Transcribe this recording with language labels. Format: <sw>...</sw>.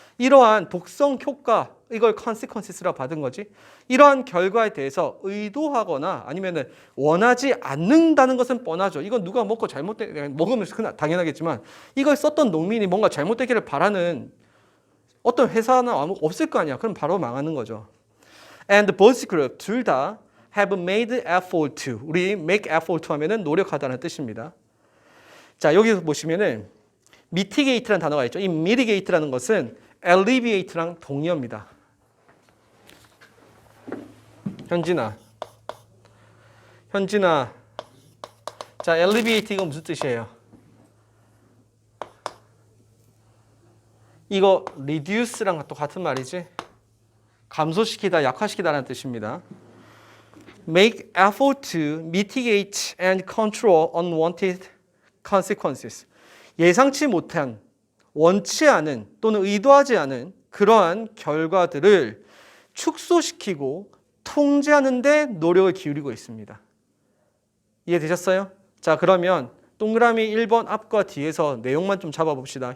<ko>이러한 독성 효과, 이걸 consequences라고 받은 거지. 이러한 결과에 대해서 의도하거나 아니면 원하지 않는다는 것은 뻔하죠. 이건 누가 먹고 먹으면 당연하겠지만 이걸 썼던 농민이 뭔가 잘못되기를 바라는 어떤 회사나 없을 거 아니야. 그럼 바로 망하는 거죠.</ko> <en>And both group</en> <ko>둘 다</ko> <en>have made effort to.</en> <ko>우리</ko> <en>make effort to</en> <ko>하면은 노력하다는 뜻입니다. 자, 여기서 보시면은 mitigate라는 단어가 있죠. 이 mitigate라는 것은 alleviate랑 동의어입니다. 현진아. 자, alleviate 이거 무슨 뜻이에요? 이거 reduce랑 또 같은 말이지. 감소시키다, 약화시키다라는 뜻입니다.</ko> <en>make effort to mitigate and control unwanted consequences.</en> <ko>예상치 못한, 원치 않은 또는 의도하지 않은 그러한 결과들을 축소시키고 통제하는 데 노력을 기울이고 있습니다. 이해되셨어요? 자, 그러면 동그라미 1번 앞과 뒤에서 내용만 좀 잡아봅시다.</ko>